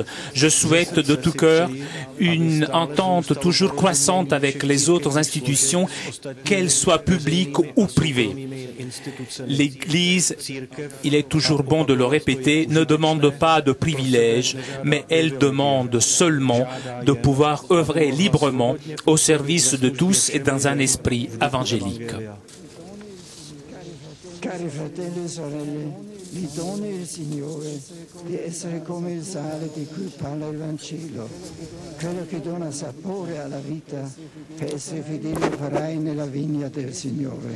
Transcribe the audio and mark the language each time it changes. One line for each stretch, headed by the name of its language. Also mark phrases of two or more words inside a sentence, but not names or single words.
French: Je souhaite de tout cœur une entente toujours croissante avec les autres institutions, qu'elles soient publiques ou privées. L'Église, il est toujours bon de le répéter, ne demande pas de privilèges, mais elle demande seulement de pouvoir œuvrer librement au service de tous et dans un esprit évangélique.
Italian: Cari fratelli e sorelle, vi doni il Signore di essere come il sale di cui parla il Vangelo, quello che dona sapore alla vita per essere fedeli operai nella vigna del Signore.